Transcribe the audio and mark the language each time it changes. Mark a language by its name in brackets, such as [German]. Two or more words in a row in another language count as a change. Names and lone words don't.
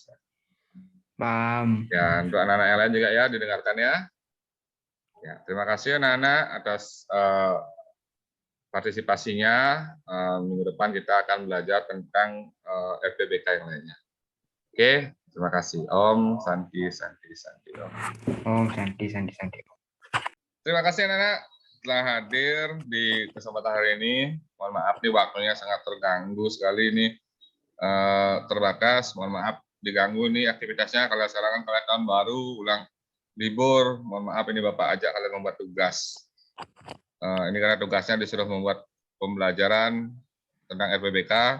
[Indonesian] Paham. Ya, untuk anak-anak yang lain juga ya, didengarkan ya. Ya, terima kasih anak-anak atas partisipasinya. Minggu depan kita akan belajar tentang FPBK yang lainnya. Oke, terima kasih Om. [Sanskrit] Santi, Santi, Santi Om. Om, Santi, Santi, Santi. [Indonesian] Terima kasih anak-anak telah hadir di kesempatan hari ini. Mohon maaf nih waktunya sangat terganggu sekali ini, terbatas. Mohon maaf diganggu nih aktivitasnya. Kalau sekarang kan kalian tahun baru, ulang libur. Mohon maaf ini Bapak ajak kalian membuat tugas. Ini karena tugasnya disuruh membuat pembelajaran tentang RPBK.